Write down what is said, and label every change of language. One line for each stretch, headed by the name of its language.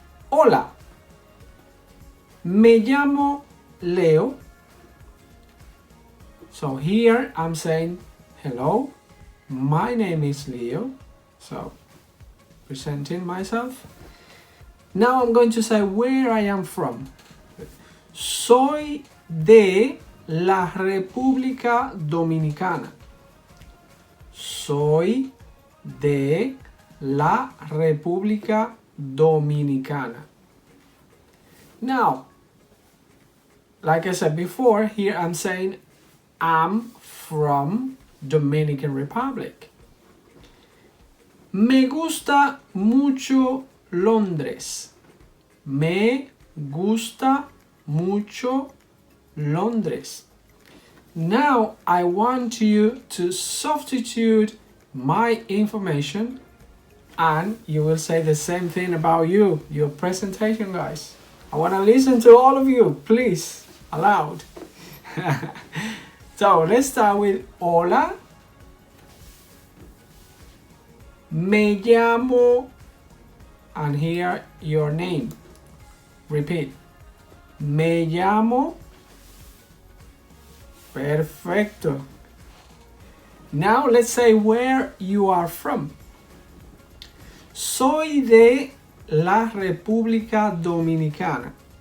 Spanish: Hola, me llamo Leo.
English: So here I'm saying, hello, my name is Leo. So, presenting myself. Now I'm going to say where I am from.
Spanish: Soy de la República Dominicana. Soy de la República Dominicana.
English: Now, like I said before, here I'm saying I'm from Dominican Republic.
Spanish: Me gusta mucho Londres. Me gusta mucho Londres.
English: Now I want you to substitute my information, and you will say the same thing about your presentation, guys. I want to listen to all of you, please, aloud. So let's start with hola.
Spanish: Me llamo,
English: and here your name. Repeat.
Spanish: Me llamo. Perfecto.
English: Now let's say where you are from.
Spanish: Soy de la República Dominicana.